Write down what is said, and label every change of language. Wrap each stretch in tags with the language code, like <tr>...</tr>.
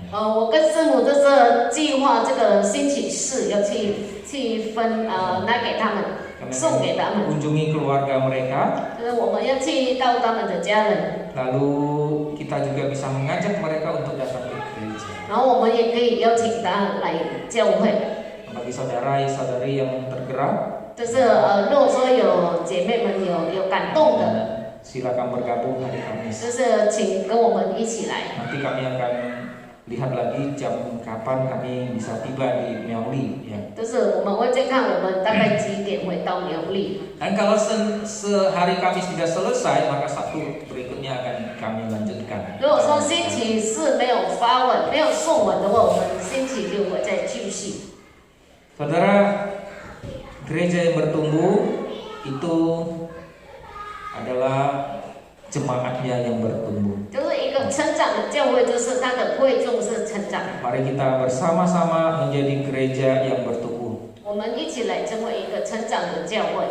<zh>我跟师母就是计划这个星期四要去分拿给他们，</zh> <id>Kami</id> <zh>送给他们。</zh> <id>kunjungi keluarga mereka,</id> <zh>就是我们要去到他们的家人，</zh> <id>lalu kita juga bisa mengajak mereka untuk datang ke gereja.</id> <zh>然后我们也可以邀请他来教会。</zh> <id>Bagi saudara-saudari yang tergerak,</id> <zh>就是如果说有姐妹们有感动的。</zh> <id>silakan bergabung hari Kamis.</id> <zh>就是请跟我们一起来。</zh> <id>Nanti kami akan lihat lagi jam kapan kami bisa tiba di Miaoli ya.</id> <zh>就是我们会再看我们大概几点会到苗栗。</zh> <id>Dan kalau sehari Kamis tidak selesai, maka Sabtu berikutnya akan kami lanjutkan.</id> <zh>如果说星期四没有发完、没有送完的话，我们星期六会再继续。</zh> <id>Saudara, gereja yang bertumbuh itu adalah jemaatnya yang bertumbuh.</id> <zh>就是一个成长的教会，就是它的会众是成长。</zh> <id>Mari kita bersama-sama menjadi gereja yang bertumbuh.</id> <zh>我们一起来成为一个成长的教会，</zh>